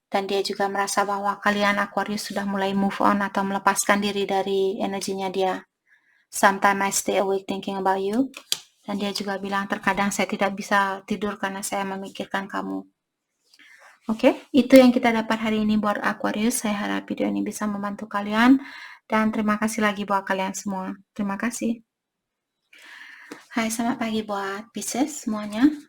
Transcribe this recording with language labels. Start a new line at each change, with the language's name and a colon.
Indonesian: Dan dia juga merasa bahwa kalian Aquarius sudah mulai move on atau melepaskan diri dari energinya dia.
English: Sometimes I stay awake thinking about you.
Indonesian: Dan dia juga bilang, terkadang saya tidak bisa tidur karena saya memikirkan kamu. Oke, itu yang kita dapat hari ini buat Aquarius. Saya harap video ini bisa membantu kalian. Dan terima kasih lagi buat kalian semua. Terima kasih. Hai, selamat pagi buat Pisces semuanya.